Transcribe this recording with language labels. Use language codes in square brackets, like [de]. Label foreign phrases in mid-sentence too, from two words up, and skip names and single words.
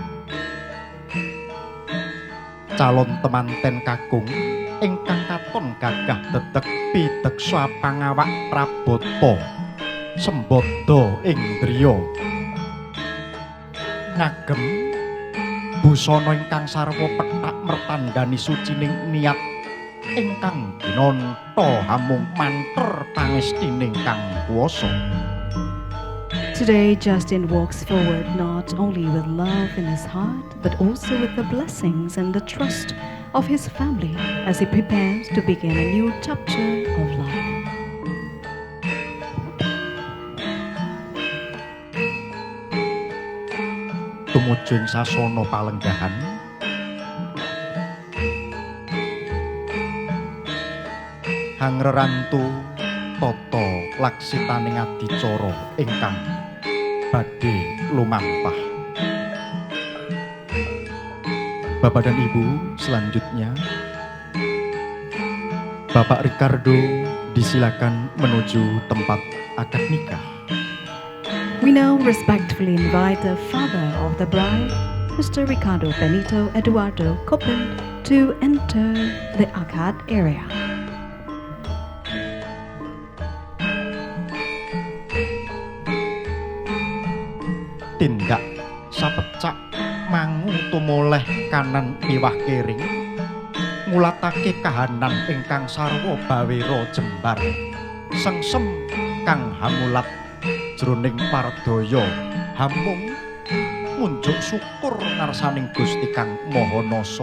[jv] Calon temanten kakung ingkang katon gagah dedeg pideksa pangawak prabata sembada ing driya ngagem busana ingkang sarwa pethak mertandani sucining niat ingkang ginanta hamung manter pangestining kang kuwasa. [en] Today, Justin walks forward not only with love in his heart, but also with the blessings and the trust of his family as he prepares to begin a new chapter of life. [jv] Tumujing sasana palenggahan hangrerantu tata laksitaning adicara ingkang badhe lumampah. [id] Bapak dan Ibu, selanjutnya Bapak Ricardo disilakan menuju tempat akad nikah. [en] We now respectfully invite the father of the bride, Mr. Ricardo Benito Eduardo Coppen, to enter the akad area. [jv] Tindak sapecak mangu tumoleh kanan miwah kering ngulatake kahanan ingkang sarwa bawira jembar sengsem kang hamulat jroning pardaya hamung ngunjuk syukur ngarsaning Gusti Kang Maha Nasa.